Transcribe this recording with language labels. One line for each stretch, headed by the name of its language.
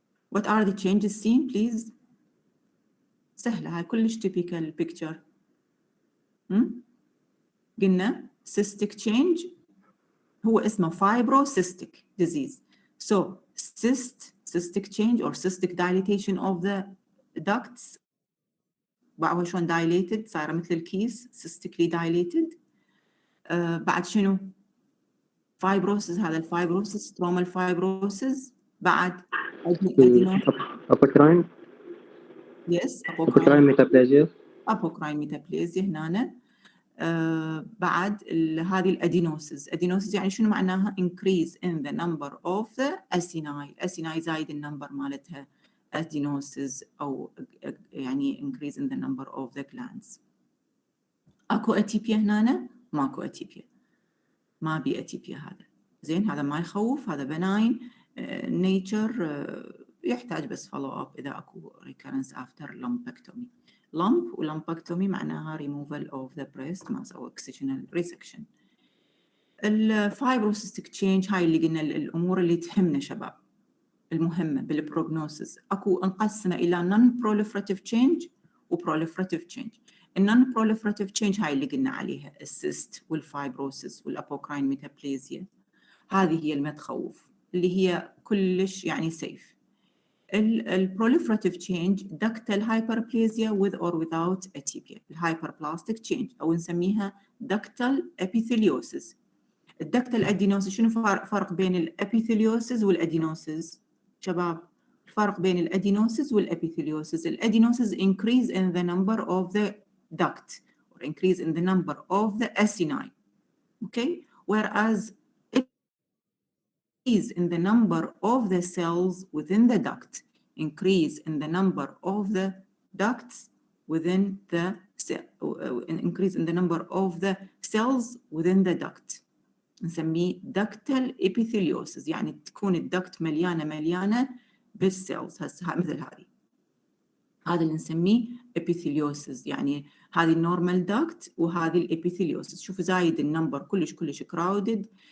English: What are the changes seen please؟
Arabic: سهلة هاي كلش
English: typical picture.
Arabic: قلنا cystic change هو اسمه fibrocystic disease.
English: So cystic change or cystic dilatation of the ducts.
Arabic: بعدها شلون dilated صايرة مثل الكيس
English: cystically dilated.
Arabic: بعد شنو؟ fibrosis، هذا الفايبروسس stromal fibrosis. بعد أبوكراين.
English: yes
Arabic: أبوكراين ميتابليزيا. أبوكراين ميتابليزيا هنا. بعد هذه الادينوسز يعني شنو معناها؟
English: increase in the number of the acini
Arabic: زايد النمبر مالتها
English: adenosis أو يعني increase in the number of the glands.
Arabic: اكو اتيبيا هنا؟ ماكو اتيبيا، ما بي اتيبيا. هذا زين، هذا ما يخوف، هذا بناين nature. يحتاج بس follow up إذا اكو
English: recurrence after lumpectomy. lump
Arabic: ولمبكتومي معناها
English: removal of the breast mass أو excisional resection.
Arabic: الفايبروسيستيك تشينج هاي اللي قلنا الأمور اللي تهمنا شباب المهمة بالبروجنوسيس. أكو انقسمة إلى
English: non proliferative change
Arabic: و proliferative change. النون proliferative change هاي اللي قلنا عليها السيست والفايبروسيس والأبوكراين ميتابليزيا، هذه هي المتخوف اللي هي كلش يعني
English: safe.
Arabic: البروليفراتيف تشينج
English: ductal hyperplasia with or without atipia.
Arabic: الهايبربلاستيك تشينج أو نسميها ductal epitheliosis. الدكتال ادينوسيس، شنو فرق بين الابيثيليوسيس والادينوسيس شباب؟ الفرق بين الادينوسيس والابيثيليوسيس.
English: الادينوسيس increase in the number of the duct or increase in the number of the acini. Okay, whereas increase in the number of the cells within the duct, increase in the number of the ducts within the increase in the number of the cells within the duct.
Arabic: نسميه
English: ductal epitheliosis،
Arabic: يعني تكون الدكت مليانة بالسيلز مثل هذا اللي نسميه epitheliosis. يعني هذه النورمال داكت وهذه الابيثيليوسيس. شوف زايد النمبر كلش crowded.